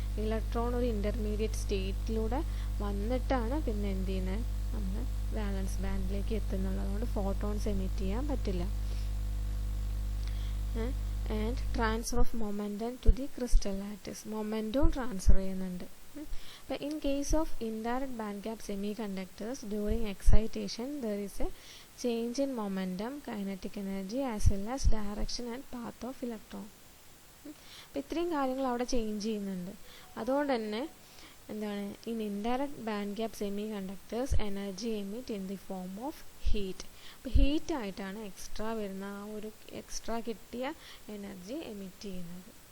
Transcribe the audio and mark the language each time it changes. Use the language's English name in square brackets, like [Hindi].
[Malayalam] Electron ഒരു intermediate സ്റ്റേറ്റിലൂടെ വന്നിട്ടാണ് പിന്നെ എന്ത് ചെയ്യുന്നത്, നമ്മൾ വാലൻസ് ബാൻഡിലേക്ക് എത്തുന്നുള്ളത്. അതുകൊണ്ട് ഫോട്ടോൺസ് എമിറ്റ് ചെയ്യാൻ പറ്റില്ല. [English] and transfer of momentum to the crystal lattice, [Malayalam] മൊമെൻറ്റവും transfer ചെയ്യുന്നുണ്ട്. [English] But in case of indirect band gap semiconductors, during excitation there is a change in momentum, kinetic energy as well as direction and path of electron. [Malayalam] അപ്പോൾ ഇത്രയും കാര്യങ്ങൾ അവിടെ change ചെയ്യുന്നുണ്ട്. അതുകൊണ്ട് തന്നെ എന്താണ്, [English] In indirect band gap semiconductors energy emit in the form of heat. [Malayalam] അപ്പോൾ ഹീറ്റായിട്ടാണ് extra വരുന്ന ആ ഒരു എക്സ്ട്രാ കിട്ടിയ എനർജി എമിറ്റ് ചെയ്യുന്നത്.